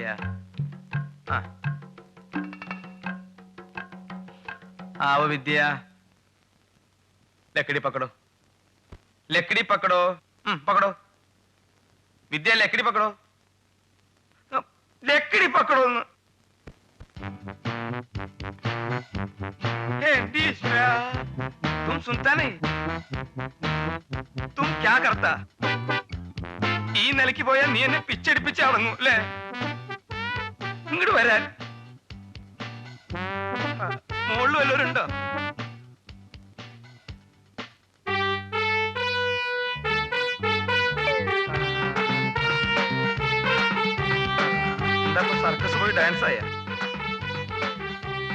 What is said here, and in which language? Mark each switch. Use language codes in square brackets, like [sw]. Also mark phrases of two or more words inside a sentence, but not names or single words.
[hi] आ आओ विद्या. लकड़ी पकड़ो, लकड़ी पकड़ो. पकड़ो विद्या, लकड़ी पकड़ो, लकड़ी पकड़ो. तुम सुनता नहीं? तुम क्या करता? [ml] ഈ നിലയ്ക്ക് പോയാൽ നീ എന്നെ പിച്ചടിപ്പിച്ച് അടങ്ങും അല്ലേ? ഇങ്ങോട്ട് വരാൻ മുകളിൽ വല്ലവരുണ്ടോ? എന്താ സർക്കസ് പോയി ഡാൻസ് ആയ?